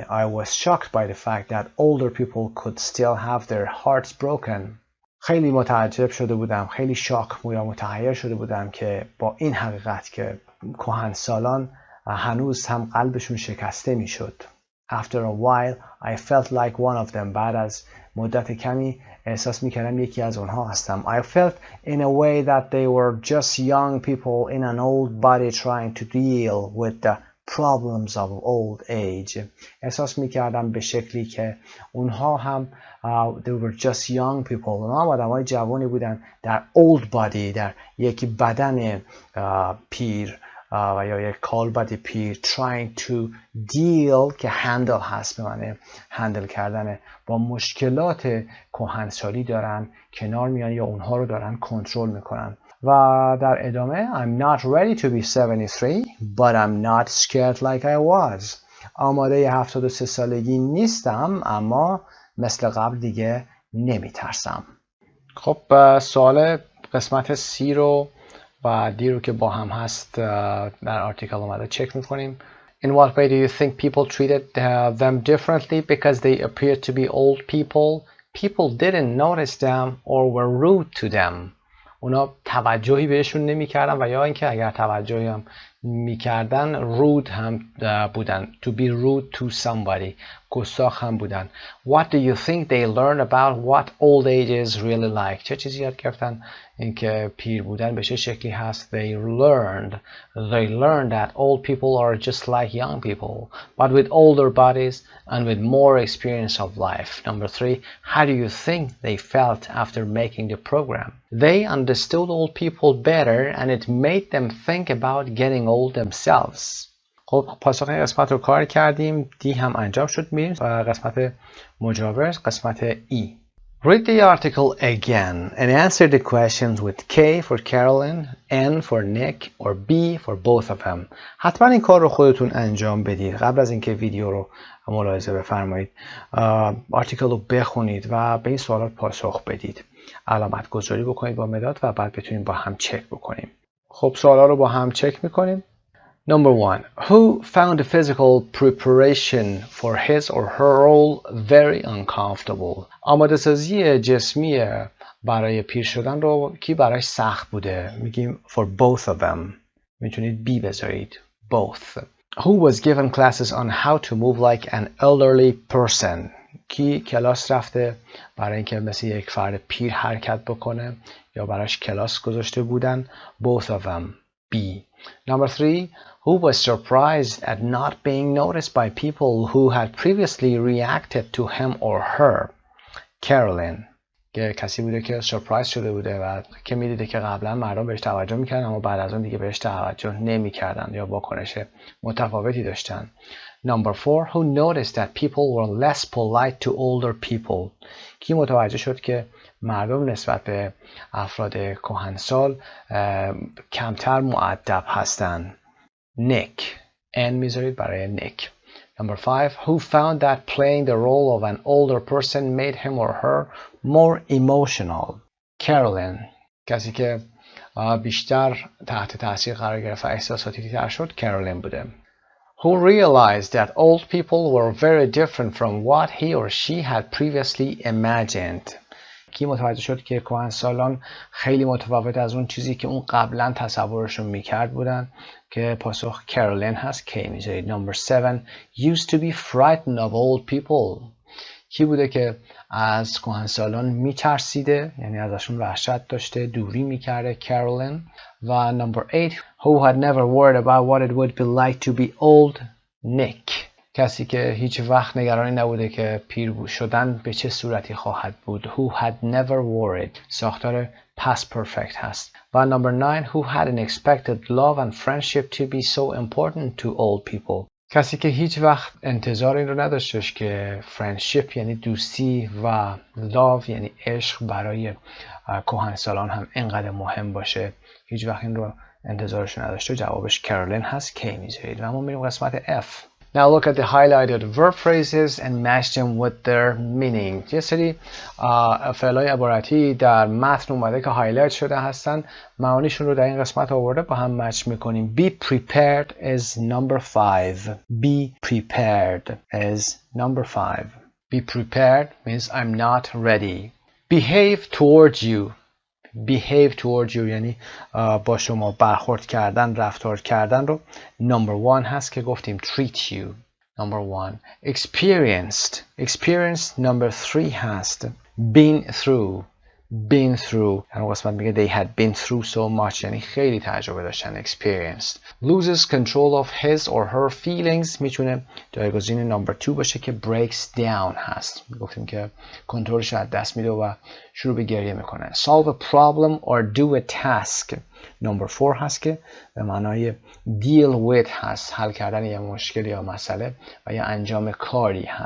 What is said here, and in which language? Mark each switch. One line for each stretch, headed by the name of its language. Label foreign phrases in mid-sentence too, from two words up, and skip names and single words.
English: I was shocked by the fact that older people could still have their hearts broken.
Persian: خیلی متعجب شده بودم، خیلی شاک یا متحیر شده بودم که با این حقیقت که کهنسالان هنوز هم قلبشون شکسته میشد.
English: After a while I felt like one of them.
Persian: بعد از مدت کمی احساس میکردم یکی از اونها هستم.
English: I felt in a way that they were just young people in an old body trying to deal with the problems of old age.
Persian: احساس میکردم به شکلی که اونها هم
English: they were just young people.
Persian: اونها هم آدمای جوانی بودن در
English: old body،
Persian: در یک بدن پیر و یا یک کالبد پیر.
English: trying to deal
Persian: که handle هست، به معنی هندل کردن، با مشکلات کهنسالی دارن کنار میان یا اونها رو دارن کنترل میکنن. و در ادامه
English: I'm not ready to be 73 but I'm not scared like I was.
Persian: آماده 73 سالگی نیستم اما مثل قبل دیگه نمیترسم. خب سوال قسمت C رو و D رو که با هم هست در آرتیکل اومده چک میکنیم.
English: In what way do you think people treated them differently because they appeared to be old people? People didn't notice them or were rude to them.
Persian: اونا توجهی بهشون نمی‌کردن و یا اینکه اگر توجهی هم می‌کردن rude هم بودن.
English: To be rude to somebody.
Persian: گستاخ هم بودن.
English: What do you think they learned about what old age is really like?
Persian: چه چیزی یاد گرفتن اینکه پیر بودن به چه شکلی هست؟
English: They learned that old people are just like young people but with older bodies and with more experience of life. Number 3, how do you think they felt after making the program? They understood old people better and it made them think about getting old themselves.
Persian: خب پاسخ این قسمت رو کار کردیم. دی هم انجام شد. میریم قسمت مجاور، قسمت E.
English: Read the article again and answer the questions with K for Carolyn, N for Nick or B for both of them.
Persian: حتما این کار رو خودتون انجام بدید. قبل از اینکه ویدیو رو ملاحظه بفرمایید آرتیکل رو بخونید و به این سوالات پاسخ بدید. علامت گذاری بکنید با مداد و بعد بتونید با هم چک بکنیم. خب سوالا رو با هم چک میکنیم.
English: Number 1. Who found the physical preparation for his or her role very uncomfortable?
Persian: آماده سازی جسمی برای پیر شدن رو کی براش سخت بوده؟
English: میگیم for both of them.
Persian: میتونید B بذارید.
English: Both. Who was given classes on how to move like an elderly person?
Persian: کی کلاس رفته برای اینکه مثل یک فرد پیر حرکت بکنه یا براش کلاس گذاشته بودن؟
English: Both of them. B. Number 3. Who was surprised at not being noticed by people who had previously reacted to him or her? Carolyn.
Persian: که کسی بوده که سورپرایز شده بوده و که میدیده که قبلا مردم بهش توجه میکردن اما بعد از اون دیگه بهش توجه نمیکردن یا واکنش متفاوتی داشتن.
English: Number 4. Who noticed that people were less polite to older people?
Persian: کی متوجه شد که مردم نسبت به افراد کهنسال کمتر مؤدب هستند؟ Nick. N میذارید برای Nick.
English: Number 5. Who found that playing the role of an older person made him or her more emotional? Carolyn.
Persian: کسی که بیشتر تحت تاثیر قرار گرفت و احساساتی تر شد Carolyn بوده.
English: Who realized that old people were very different from what he or she had previously imagined?
Persian: کی متوجه شد که کهنسالان خیلی متفاوت از اون چیزی که اون قبلا تصورشون میکرد بودن؟ که پاسخ کارولین هست. کی میذارید.
English: Number 7. Used to be frightened of old people.
Persian: کی بوده که از کهنسالان میترسیده، یعنی ازشون وحشت داشته، دوری میکرده؟ کارولین. و
English: Number 8. Who had never worried about what it would be like to be old? Nick.
Persian: کسی که هیچ وقت نگرانی نبوده که پیر شدن به چه صورتی خواهد بود.
English: Who had never worried.
Persian: ساختار
English: past perfect
Persian: هست. و
English: Number 9. Who hadn't expected love and friendship to be so important to old people.
Persian: کسی که هیچ وقت انتظار این رو نداشتش که friendship یعنی دوستی و love یعنی عشق برای کهنسالان هم اینقدر مهم باشه. هیچ وقت این رو انتظارش نداشته. جوابش کارولین هست. کی میذارید. و ما میریم قسمت F.
English: Now look at the highlighted verb phrases and match them with their meaning.
Persian: یه سری فعلای عبارتی در متن اومده که هایلایت شده هستن، معانیشون رو در این قسمت آورده، با هم مچ میکنیم.
English: Be prepared is number 5. Be prepared is number 5. Be prepared means I'm not ready. Behave towards you. Behave towards you
Persian: یعنی با شما برخورد کردن، رفتار کردن رو
English: number 1
Persian: هست که گفتیم
English: treat you. number 1. Experienced. Experienced number 3 هست. Been through. Been through.
Persian: یعنی قسمت میگه
English: they had been through so much
Persian: یعنی خیلی تجربه داشتن.
English: Experienced. Loses control of his or her feelings
Persian: میتونه جایگزین
English: number 2
Persian: باشه که
English: breaks down هست.
Persian: گفتیم که کنترلش از دست میده و شروع به گریه میکنه.
English: Solve a problem or do a task.
Persian: number 4 هست که به معنای
English: deal with
Persian: هست، حل کردن یه مشکل یا مسئله و یا انجام کاری هست.